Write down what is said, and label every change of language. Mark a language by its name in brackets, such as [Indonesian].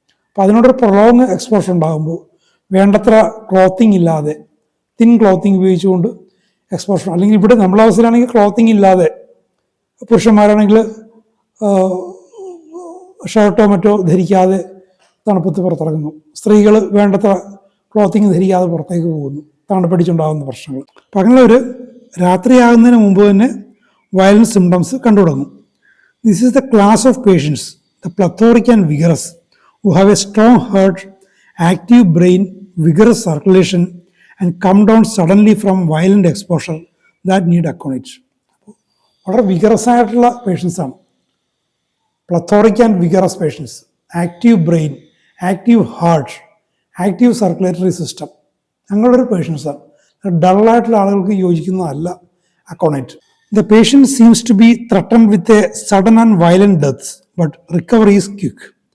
[Malayalam] അപ്പോൾ അതിനോടൊരു prolong exposure ഉണ്ടാകുമ്പോൾ വേണ്ടത്ര ക്ലോത്തിങ് ഇല്ലാതെ, തിൻ ക്ലോത്തിങ് ഉപയോഗിച്ചുകൊണ്ട് എക്സ്പോഷർ, അല്ലെങ്കിൽ ഇവിടെ നമ്മളെ അവസ്ഥയിലാണെങ്കിൽ ക്ലോത്തിങ് ഇല്ലാതെ, പുരുഷന്മാരാണെങ്കിൽ ഷർട്ടോ മറ്റോ ധരിക്കാതെ തണുപ്പത്ത് പുറത്തിറങ്ങുന്നു, സ്ത്രീകൾ വേണ്ടത്ര ക്ലോത്തിങ് ധരിക്കാതെ പുറത്തേക്ക് പോകുന്നു, തണുപ്പടിച്ചുണ്ടാകുന്ന പ്രശ്നങ്ങൾ. അപ്പം അങ്ങനെ ഒരു രാത്രിയാകുന്നതിന് മുമ്പ് തന്നെ വയലന്റ് സിംറ്റംസ് കണ്ടു തുടങ്ങും. [English] This is the class of patients, the plethoric and vigorous, who have a strong heart, active brain, vigorous circulation, and come down suddenly from violent exposure that need accounts. [Malayalam] വളരെ വിഗറസ് ആയിട്ടുള്ള പേഷ്യൻസാണ് പ്ലത്തോറിക് and vigorous patients. Active brain, active heart, active circulatory system, അങ്ങനെയുള്ളൊരു പേഷ്യൻസാണ്. ഡള്ളായിട്ടുള്ള ആളുകൾക്ക് യോജിക്കുന്നതല്ല അക്കോണൈറ്റ്. [English] The patient seems to be threatened with a sudden and violent deaths, but recovery is quick.